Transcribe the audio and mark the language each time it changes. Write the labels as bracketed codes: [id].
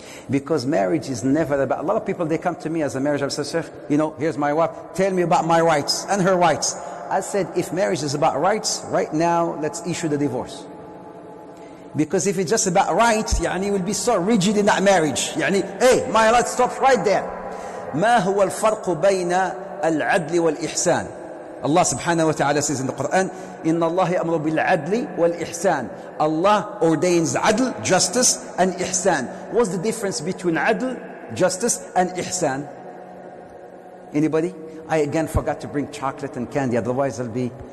[en] Because marriage is never about, a lot of people, they come to me as a marriage, I say, Sheikh, here's my wife, tell me about my rights and her rights. I said, if marriage is about rights, right now, let's issue the divorce. Because if it's just about rights, you will be so rigid in that marriage. Hey, my right stops right there. [ar] ما هو الفرق بين العدل والإحسان? [en] Allah subhanahu wa ta'ala says in the Quran, [ar] إن الله يأمر بالعدل والإحسان. [en] Allah ordains adl, justice, and ihsan. What's the difference between adl, justice, and ihsan? Anybody? I again forgot to bring chocolate and candy, otherwise I'll be...